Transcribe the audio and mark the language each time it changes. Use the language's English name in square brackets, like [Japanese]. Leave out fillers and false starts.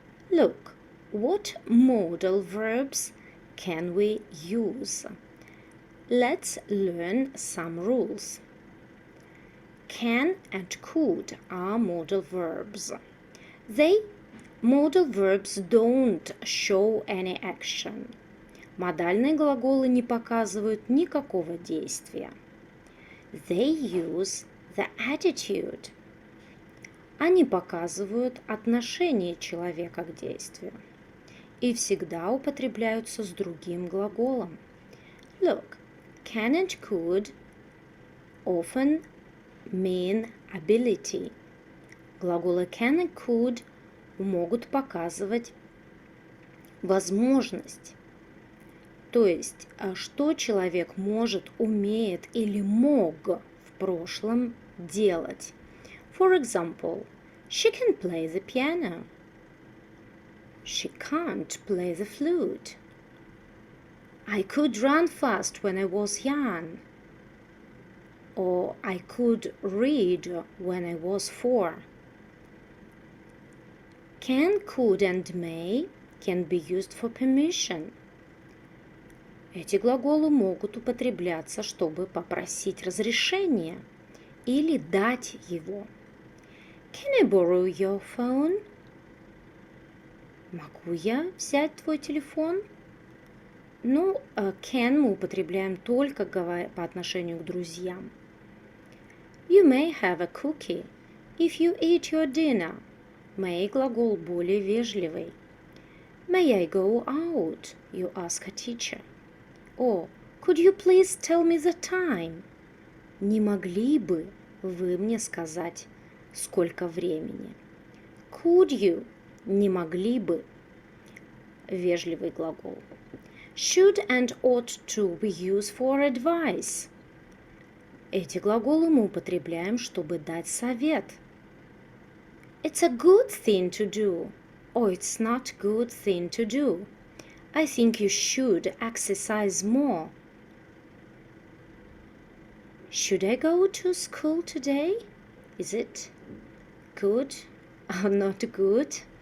[English] Look, what modal verbs can we use? Let's learn some rules. Can and could are modal verbs. Modal verbs don't show any action. [Russian] Модальные глаголы не показывают никакого действия. [English] They use the attitude. [Russian] Они показывают отношение человека к действию и всегда употребляются с другим глаголом. [English] Look, can and could often mean ability. [Russian] Глаголы can and could могут показывать возможность. То есть, что человек может, умеет или мог в прошлом делать. [English] For example, she can play the piano. She can't play the flute. I could run fast when I was young. Or I could read when I was 4. Can, could and may can be used for permission. [Russian] Эти глаголы могут употребляться, чтобы попросить разрешения или дать его. [English] Can I borrow your phone? [Russian] Могу я взять твой телефон? Ну, can мы употребляем только по отношению к друзьям. [English] You may have a cookie if you eat your dinner. [Russian] May глагол более вежливый. [English] May I go out? You ask a teacher. Or, could you please tell me the time? [Russian] Не могли бы вы мне сказать, сколько времени? [English] Could you? [Russian] Не могли бы. Вежливый глагол. [English] Should and ought to we use for advice. [Russian] Эти глаголы мы употребляем, чтобы дать совет. [English] It's a good thing to do. Or it's not a good thing to do. I think you should exercise more. Should I go to school today? Is it good or not good?